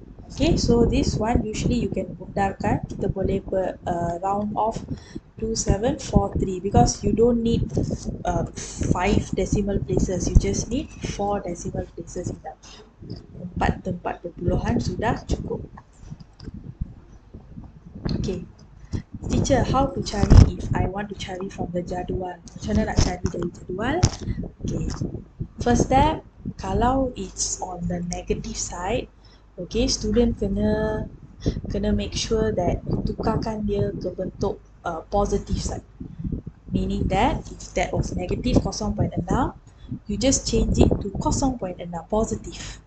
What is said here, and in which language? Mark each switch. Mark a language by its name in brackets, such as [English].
[English] Okay, so this one usually you can [Malay] bundarkan, kita boleh [English] round off 2743 because you don't need 5 decimal places, you just need 4 decimal places enough. [Malay] 4 tempat perpuluhan sudah cukup. [English] Okay, teacher, how to [Malay] cari [English] if I want to cari from the jadual? [Malay] Macam mana nak cari dari jadual? [English] Okay, first step, [Malay] kalau [English] it's on the negative side, okay, student [Malay] kena [English] make sure that [Malay] tukarkan dia ke bentuk [English] positive side, meaning that if that was negative 0.6, you just change it to 0.6 positive.